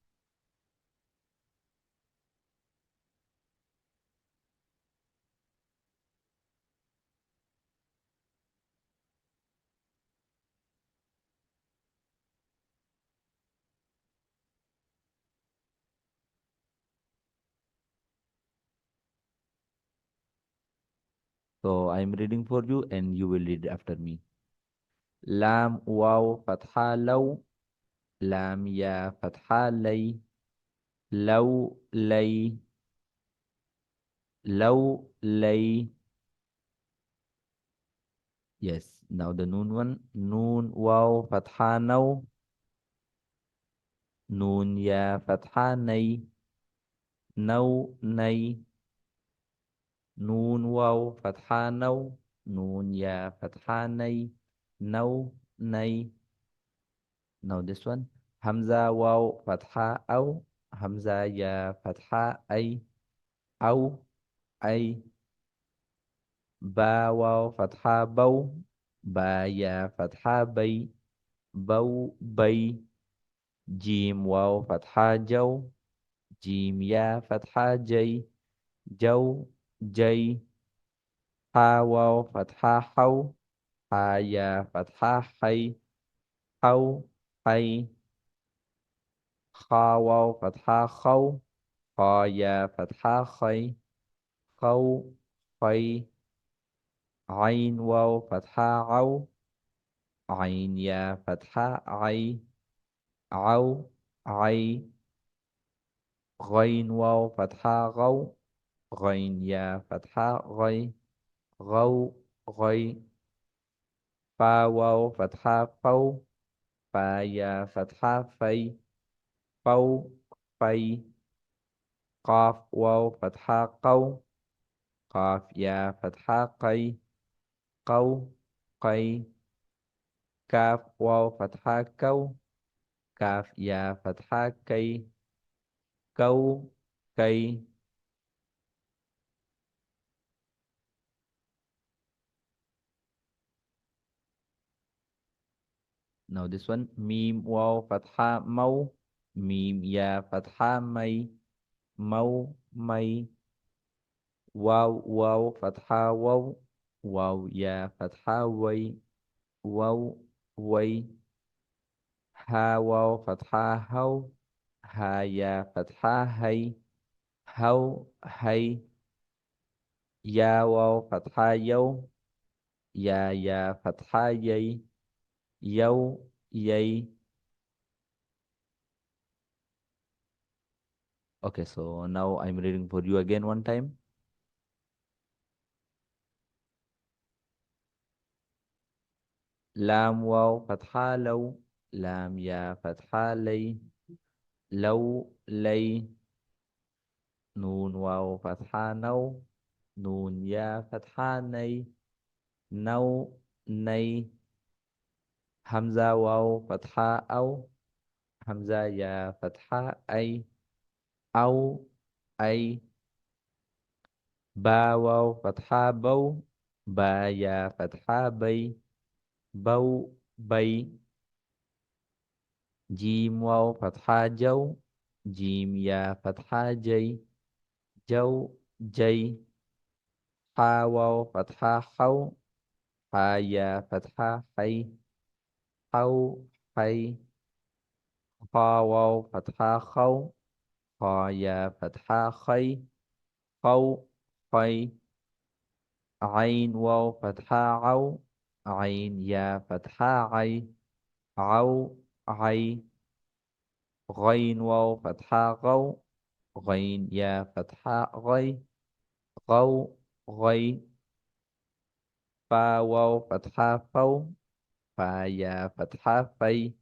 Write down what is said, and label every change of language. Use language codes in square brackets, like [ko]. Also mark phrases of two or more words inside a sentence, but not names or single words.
[en] So I am reading for you, and you will read after me. [ar] لام واو فتحة لَوْ. لام ياء فتحة لَيْ. لَوْ لَيْ. لَوْ لَيْ. [en] Yes. Now the noon one. [ar] نون واو فتحة نَوْ. نون ياء فتحة نَيْ. نَوْ نَيْ. نون واو فتحة نَوْ. نون ياء فتحة نَيْ. نَوْ نَيْ. [en] Now this one. [ar] همزة واو فتحة أَوْ. همزة ياء فتحة أَيْ. أَوْ أَيْ. باء واو فتحة بَوْ. باء ياء فتحة بَيْ. بَوْ بَيْ. جيم واو فتحة جَوْ. جيم ياء فتحة جَيْ. جَوْ جَيْ. حاء واو فتحة حَوْ. حاء ياء فتحة حَيْ. حَوْ حَيْ. خاء واو فتحة خَوْ. خاء ياء فتحة خَيْ. خَوْ خَيْ. عين واو فتحة عَوْ. عين ياء فتحة عَيْ. عَوْ عَيْ. غين واو فتحة غَوْ. غين ياء فتحة غَيْ. غَوْ غَيْ. فاء واو فتحة فَوْ. فاء ياء فتحة فَيْ. فَوْ فَيْ. قاف واو فتحة قَوْ. قاف ياء فتحة قَيْ. قَوْ قَيْ. كاف واو فتحة كَوْ. كاف ياء فتحة كَيْ. كَوْ كَيْ. [en] Now this one. [ar] ميم واو فتحة مَوْ. ميم ياء فتحة مَيْ. مَوْ مَيْ. واو واو فتحة وَوْ. واو ياء فتحة وَيْ. وَوْ وَيْ. هاء واو فتحة هَوْ. هاء ياء فتحة هَيْ. هَوْ هَيْ. ياء واو فتحة يَوْ. ياء فتحة يَيْ. يَوْ يَيْ. [en] Okay, so now I'm reading for you again one time. [ar] لام واو فتحة لَوْ. لام ياء فتحة لَيْ. لَوْ لَيْ. نون واو فتحة نَوْ. نون ياء فتحة نَيْ. نَوْ نَيْ. همزة واو فتحة أَوْ. همزة ياء فتحة أَيْ. أَوْ أَيْ. باء واو فتحة بَوْ. باء ياء فتحة بَيْ. بَوْ بَيْ. جيم واو فتحة جَوْ. جيم ياء فتحة جَيْ. جَوْ جَيْ. حاء واو فتحة حَوْ. حاء ياء فتحة حَيْ. حَوْ حَيْ. خاء واو فتحة خَوْ. خاء ياء فتحة خَيْ. خَوْ خَيْ. عين واو فتحة عَوْ. عين ياء فتحة عَيْ. عَوْ عَيْ. غين واو فتحة غَوْ. غين ياء فتحة غَيْ. غَوْ غَيْ. فاء واو فتحة فَوْ. فاء ياء فتحة فَيْ.